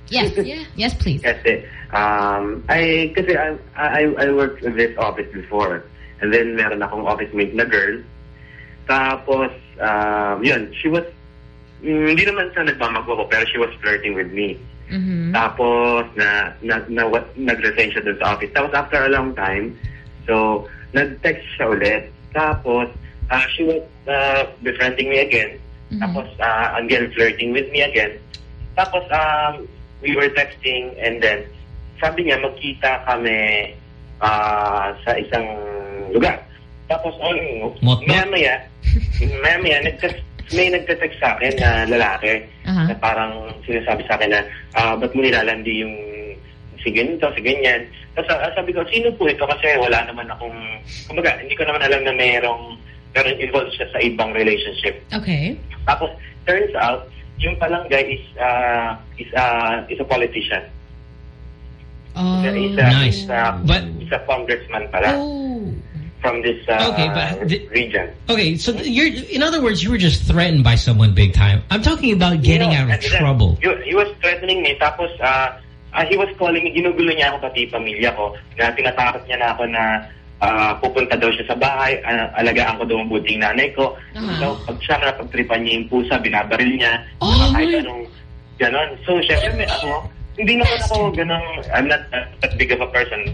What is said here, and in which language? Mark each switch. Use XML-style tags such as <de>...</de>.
<en>Yes. Yeah. Yes, please. Yes. I worked in this office before, and then</en> <tl>meron akong office mate na girl. Tapos she was. Hindi naman siya nagmamagwa ko, pero</tl> <en>she was flirting with me. Mm-hmm.</en> <tl>Tapos, nag-resign siya dun sa office. Tapos, after a long time, so, nag-text siya ulit. Tapos,</tl> <en>she was befriending me again. Mm-hmm.</en> <tl>Tapos,</tl> <en>again, flirting with me again.</en> <tl>Tapos,</tl> <en>we were texting, and then,</en> <tl>sabi niya, magkita kami sa isang lugar. Tapos, maya-maya, nag-text. May nagtatext sa akin na lalaki na parang sinasabi sa akin na ba't mo nilalandi yung si ganito, si ganyan. Tapos sabi ko, sino po ito? Kasi wala naman akong kumbaga, hindi ko naman alam na mayroong pero involved siya sa ibang relationship.</tl> <en>Okay.</en> <tl>Tapos,</tl> <en>turns out,</en> <tl>yung palang</tl> <en>guy is a politician. Oh, is a congressman pala. Oh. From this region. Okay, so in other words, you were just threatened by someone big time. I'm talking about getting out of trouble. He was threatening me.</en> <tl>Tapos,</tl> <en>he was calling me.</en> <tl>Ginugulo niya ako pati pamilya ko. Na tinatakot niya na ako na pupunta daw siya sa bahay. Alagaan ko daw ang buting nanay ko. Uh-huh. So, pag siya na pagtripan niya yung pusa, binabaril niya. Oh, ganon. So, syempre, hindi naman ako ganun,</tl> <en>I'm not that big of a person.</en>